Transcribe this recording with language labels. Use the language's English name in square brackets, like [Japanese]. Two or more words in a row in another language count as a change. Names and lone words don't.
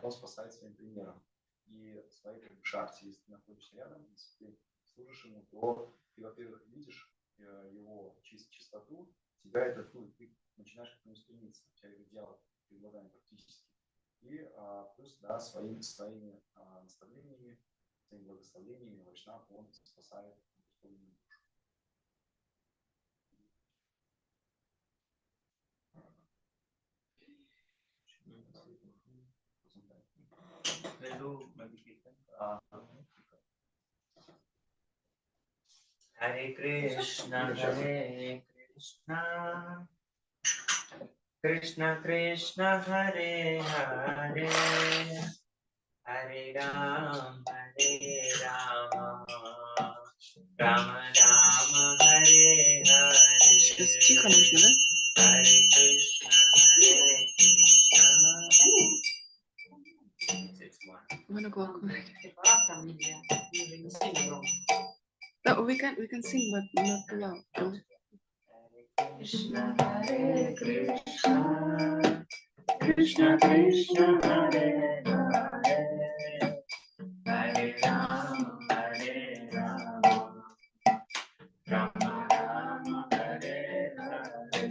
[Russian] Он спасает своим примером. И в своей шахте, если ты находишься рядом, если ты служишь ему, то ты, во-первых, видишь его чистоту, тебя это ты начинаешь к нему стремиться, у тебя идеал перед глазами практически. И плюс, да, своими наставлениями, своими благословениями Вайшнав, он спасает душу. [Sanskrit] Hare Krishna, Hare Krishna, Krishna Krishna, Hare Hare, Hare Ram, Rama Rama, Hare Hare. [Russian] Сейчас тихо нужно, да? [Sanskrit] Hare Krishna, Hare Krishna. [English] 1 o'clock. No, we can sing, but not too loud. [Sanskrit] Krishna, Hare Krishna, Krishna Krishna, Hare Hare, Hare Rama, Rama Rama, Hare Hare.